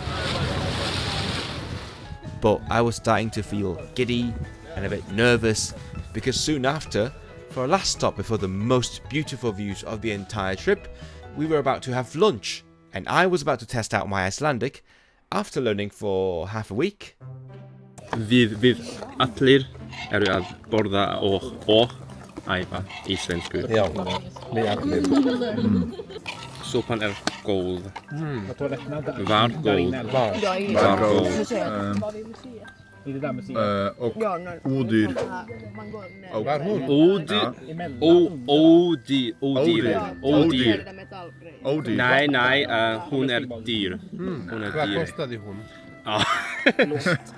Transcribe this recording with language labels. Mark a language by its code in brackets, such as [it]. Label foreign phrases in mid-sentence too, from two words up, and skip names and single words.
[en] But I was starting to feel giddy and a bit nervous because soon after, for our last stop before the most beautiful views of the entire trip, we were about to have lunch, and I was about to test out my Icelandic after learning for half a week. [is] Við allir eru að borða og æfa íslensku. Já, við allir. Sopan er góð. Var góð. Var góð. [sv] Och odyr. Var hon? Odyr. Nej, hon är dyr. Vad kostade hon?